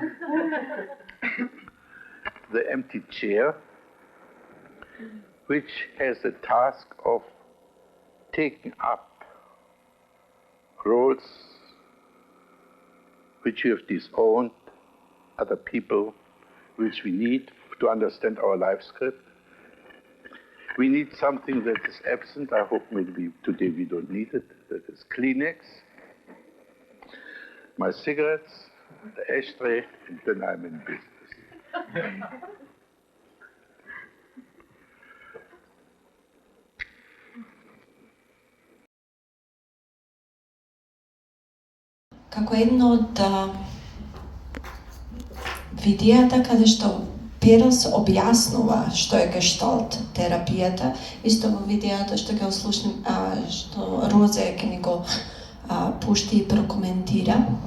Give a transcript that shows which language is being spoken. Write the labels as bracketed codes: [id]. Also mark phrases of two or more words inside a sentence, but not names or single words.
[en] the empty chair, which has the task of taking up roles which we have disowned, other people which we need to understand our life script. We need something that is absent. I hope maybe today we don't need it. That is Kleenex, my cigarettes, the ashtray, and then I'm in business. [mk] Како едно од видеята каде што Перос објаснува што е гешталт терапијата, исто во видеото што ќе слушнем, што Розе ќе ни го пушти и прокоментира.